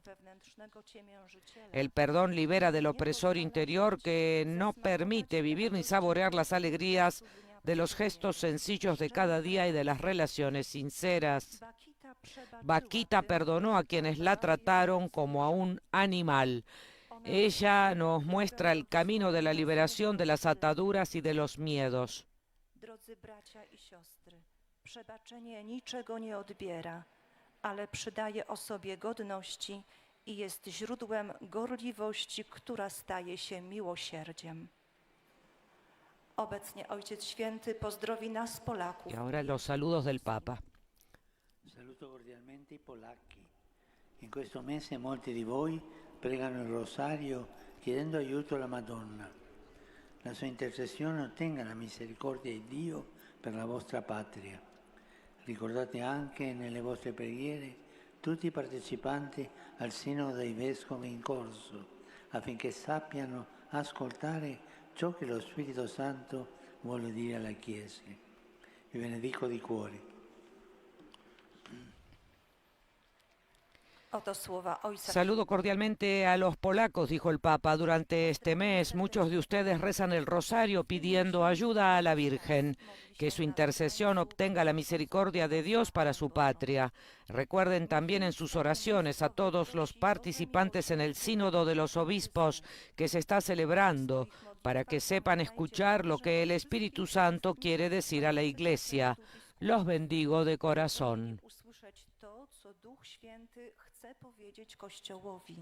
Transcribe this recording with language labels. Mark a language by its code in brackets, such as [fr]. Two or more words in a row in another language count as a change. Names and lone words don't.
[es] El perdón libera del opresor interior que no permite vivir ni saborear las alegrías de los gestos sencillos de cada día y de las relaciones sinceras. Vaquita perdonó a quienes la trataron como a un animal. Ella nos muestra el camino de la liberación de las ataduras y de los miedos. [pl] Przebaczenie niczego nie odbiera, ale przydaje osobie godności i jest źródłem gorliwości, która staje się miłosierdziem. Obecnie Ojciec Święty pozdrowi nas Polaków. [es] Y ahora los saludos del Papa. [it] Saluto cordialmente i polacchi. In questo mese molti di voi pregano il rosario chiedendo aiuto alla Madonna. La sua intercessione ottenga la misericordia di Dio per la vostra patria. Ricordate anche nelle vostre preghiere tutti i partecipanti al Sinodo dei Vescovi in corso, affinché sappiano ascoltare ciò che lo Spirito Santo vuole dire alla Chiesa. Vi benedico di cuore. [es] Saludo cordialmente a los polacos, dijo el Papa. Durante este mes muchos de ustedes rezan el rosario pidiendo ayuda a la Virgen, que su intercesión obtenga la misericordia de Dios para su patria. Recuerden también en sus oraciones a todos los participantes en el Sínodo de los Obispos que se está celebrando, para que sepan escuchar lo que el Espíritu Santo quiere decir a la Iglesia. Los bendigo de corazón. [pl] Duch Święty chce powiedzieć Kościołowi.